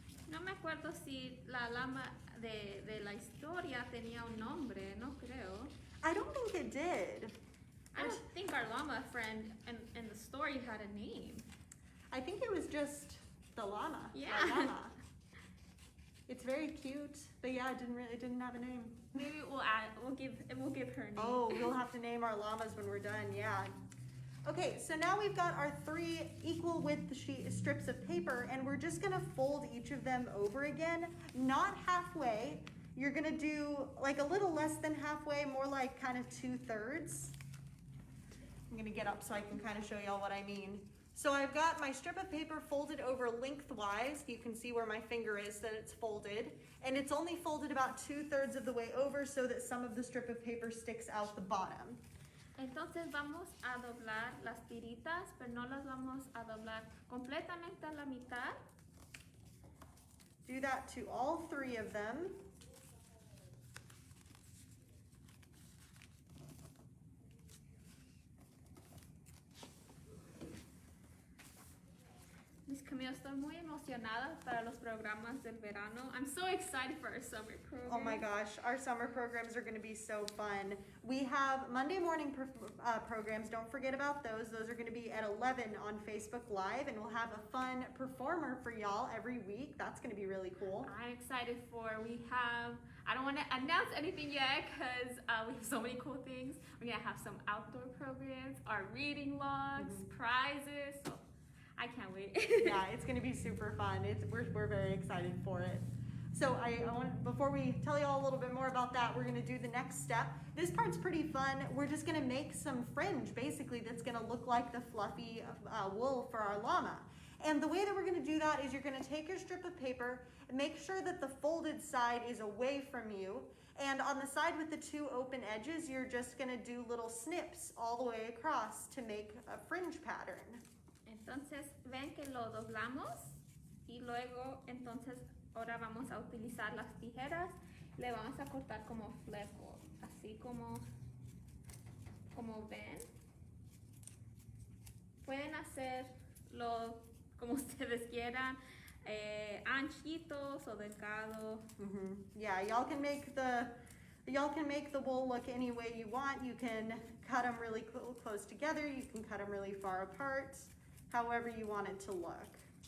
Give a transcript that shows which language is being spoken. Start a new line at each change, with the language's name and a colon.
Spanish: No me acuerdo si la lama de la historia tenía un nombre, no creo.
English: I don't think it did. I don't think our llama friend in the story had a name. I think it was just the llama. Yeah.
Spanish: La llama.
English: It's very cute, but yeah, it didn't have a name. Maybe we'll give her a name. Oh, we'll have to name our llamas when we're done, yeah. Okay, so now we've got our 3 equal width strips of paper, and we're just gonna fold each of them over again, not halfway. You're gonna do a little less than halfway, more like kind of 2/3. I'm gonna get up so I can kind of show y'all what I mean. So I've got my strip of paper folded over lengthwise. You can see where my finger is that it's folded, and it's only folded about 2/3 of the way over so that some of the strip of paper sticks out the bottom.
Spanish: Entonces vamos a doblar las tiritas, pero no las vamos a doblar completamente a la mitad.
English: Do that to all 3 of them.
Spanish: Miss Camille, estoy muy emocionada para los programas del verano.
English: I'm so excited for our summer program. Oh my gosh, our summer programs are going to be so fun. We have Monday morning programs. Don't forget about those. Those are going to be at 11 on Facebook Live, and we'll have a fun performer for y'all every week. That's going to be really cool. I'm excited I don't want to announce anything yet because we have so many cool things. We're going to have some outdoor programs, our reading logs, prizes. So I can't wait. Yeah, it's going to be super fun. We're very excited for it. So I want, before we tell you all a little bit more about that, we're going to do the next step. This part's pretty fun. We're just going to make some fringe, basically, that's going to look like the fluffy wool for our llama. And the way that we're going to do that is you're going to take your strip of paper and make sure that the folded side is away from you. And on the side with the two open edges, you're just going to do little snips all the way across to make a fringe pattern.
Spanish: Entonces, ven que lo doblamos y luego, entonces, ahora vamos a utilizar las tijeras. Le vamos a cortar como fleco, así como ven. Pueden hacerlo como ustedes quieran, anchitos o delgados.
English: Yeah, y'all can make the wool look any way you want. You can cut them really close together. You can cut them really far apart, however you want it to look.